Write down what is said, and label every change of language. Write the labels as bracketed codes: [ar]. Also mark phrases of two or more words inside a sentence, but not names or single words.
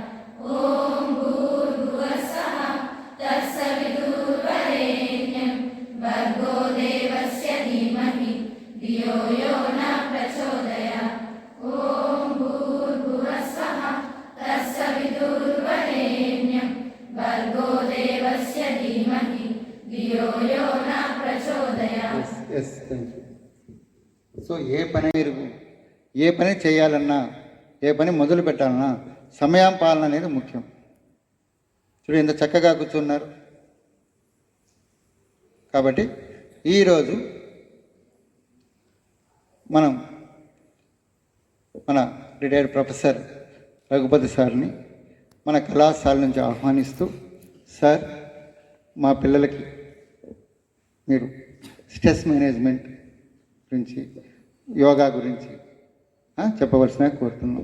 [sa] ॐ भूर्भुवः स्वः तत्सवितुर्वरेण्यं भर्गो देवस्य धीमहि धियो यो न प्रचोदयात्। ॐ भूर्भुवः स्वः तत्सवितुर्वरेण्यं भर्गो देवस्य धीमहि धियो यो न प्रचोदयात्। [en] yes thank you. [te] సో ఏ పని చేయాలన్నా, ఏ పని మొదలు పెట్టాలన్నా సమయం పాలన అనేది ముఖ్యం. చూడు ఎంత చక్కగా కూర్చున్నారు. కాబట్టి ఈరోజు మనం మన [en] retired professor [te] రఘుపతి సార్ని మన కళాశాల నుంచి ఆహ్వానిస్తూ, సార్ మా పిల్లలకి మీరు [en] stress management [te] గురించి, యోగా గురించి చెప్పవలసిన కోరుతున్నాం.